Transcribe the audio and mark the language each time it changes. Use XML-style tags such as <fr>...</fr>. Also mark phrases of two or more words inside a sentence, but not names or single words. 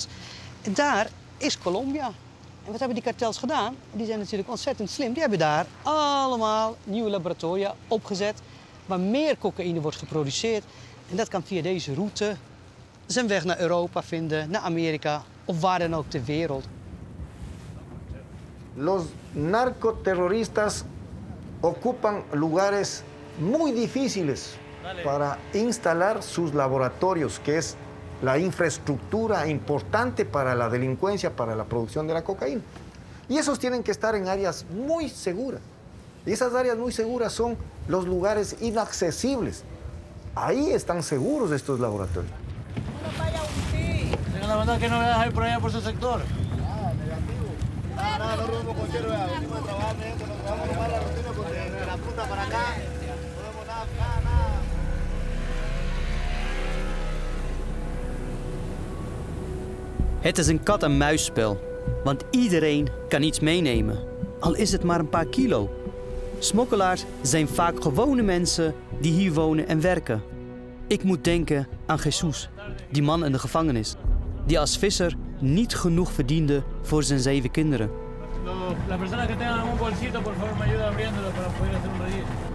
<nl>En daar is Colombia. En wat hebben die kartels gedaan? Die zijn natuurlijk ontzettend slim. Die hebben daar allemaal nieuwe laboratoria opgezet waar meer cocaïne wordt geproduceerd. En dat kan via deze route zijn weg naar Europa vinden, naar Amerika of waar dan ook ter wereld.</nl> <es>Los narcoterroristas ocupan lugares muy difíciles para instalar sus laboratorios, que es la infraestructura importante para la delincuencia, para la producción de la cocaína. Y esos tienen que estar en áreas muy seguras. Y esas áreas muy seguras son los lugares inaccesibles. Ahí están seguros estos laboratorios. La verdad que no voy a dejar por allá por su sector. No rumbo con quiero, venimos a trabajar, nos vamos a tomar la rutina porque de la punta para acá no vemos nada.</es> <nl>Het is een kat-en-muisspel, want iedereen kan iets meenemen, al is het maar een paar kilo. Smokkelaars zijn vaak gewone mensen die hier wonen en werken. Ik moet denken aan Jesus, die man in de gevangenis, die als visser niet genoeg verdiende voor zijn 7 kinderen.</nl> <es>Las personas que tengan algún bolsito, por favor, me ayuda abriéndolo para poder hacer un registro.</es>